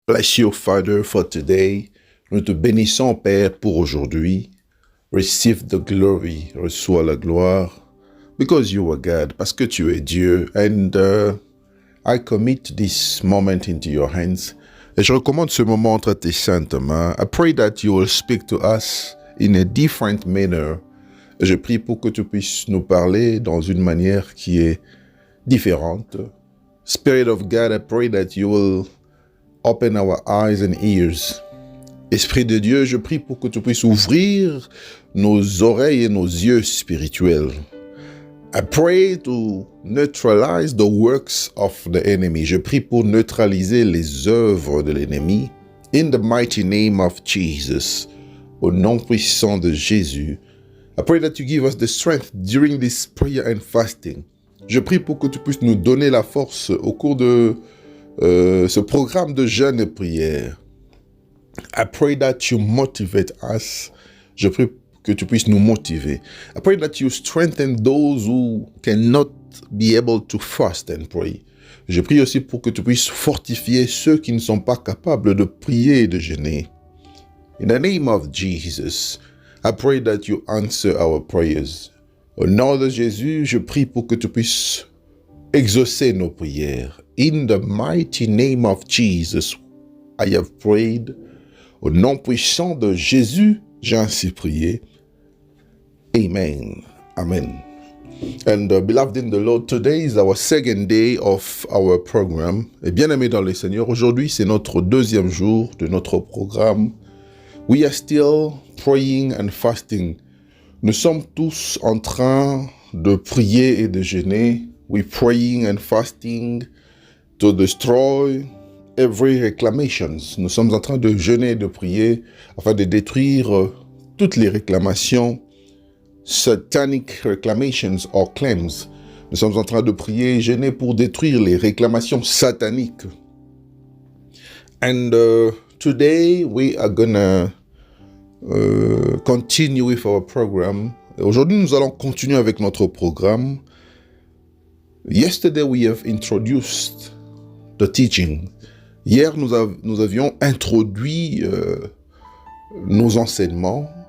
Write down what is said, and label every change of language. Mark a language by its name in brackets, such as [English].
[English] Bless you, Father, for today. [French] Nous te bénissons, Père, pour aujourd'hui. [English] Receive the glory, [French] reçois la gloire, [English] because you are God, [French] parce que tu es Dieu. [English] And I commit this moment into your hands. [French] Et je recommande ce moment entre tes saintes mains. [English] I pray that you will speak to us in a different manner. [French] Et je prie pour que tu puisses nous parler dans une manière qui est différente. [English] Spirit of God, I pray that you will open our eyes and ears. [French] Esprit de Dieu, je prie pour que tu puisses ouvrir nos oreilles et nos yeux spirituels. [English] I pray to neutralize the works of the enemy. [French] Je prie pour neutraliser les œuvres de l'ennemi. [English] In the mighty name of Jesus. [French] Au nom puissant de Jésus. [English] I pray that you give us the strength during this prayer and fasting. [French] Je prie pour que tu puisses nous donner la force au cours de ce programme de jeûne et prière. [English] I pray that you motivate us. [French] Je prie que tu puisses nous motiver. [English] I pray that you strengthen those who cannot be able to fast and pray. [French] Je prie aussi pour que tu puisses fortifier ceux qui ne sont pas capables de prier et de jeûner. [English] In the name of Jesus, I pray that you answer our prayers. [French] Au nom de Jésus, je prie pour que tu puisses exaucer nos prières. [English] In the mighty name of Jesus, I have prayed. [French] Au nom puissant de Jésus, j'ai ainsi prié. Amen. Amen. [English] And beloved in the Lord, today is our second day of our program. [French] Et bien-aimés dans le Seigneur, aujourd'hui c'est notre deuxième jour de notre programme. [English] We are still praying and fasting. [French] Nous sommes tous en train de prier et de jeûner. [English] We're praying and fasting to destroy every reclamations. [French] Nous sommes en train de jeûner et de prier afin de détruire toutes les réclamations, [English] satanic reclamations or claims. [French] Nous sommes en train de prier et jeûner pour détruire les réclamations sataniques. [English] And today we are gonna continue with our program. [French] Aujourd'hui, nous allons continuer avec notre programme. [English] Yesterday we have introduced the teaching. [French] Hier, nous avions introduit nos enseignements.